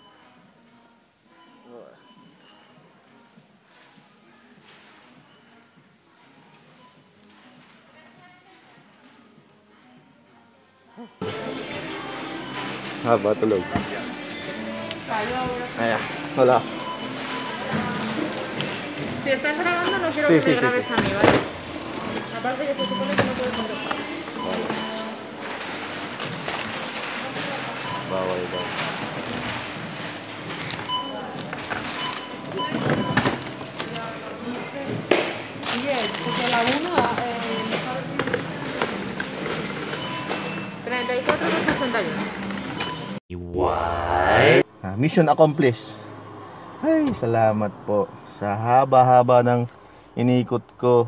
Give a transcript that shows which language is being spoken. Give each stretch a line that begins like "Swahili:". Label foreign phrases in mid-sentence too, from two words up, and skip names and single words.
Filipino: Haba tulog. Ayan, wala.
Spanish: Si estás grabando, no quiero Sí, que sí, me sí, grabes sí. a mí, ¿vale? Aparte que se supone que no puedes contestar.
Filipino: Bawal daw.
English: Yes,
Spanish: porque la 1
Filipino: Maganda yun.
English: Mission accomplished.
Filipino: Ay, salamat po sa haba-haba ng inikot ko.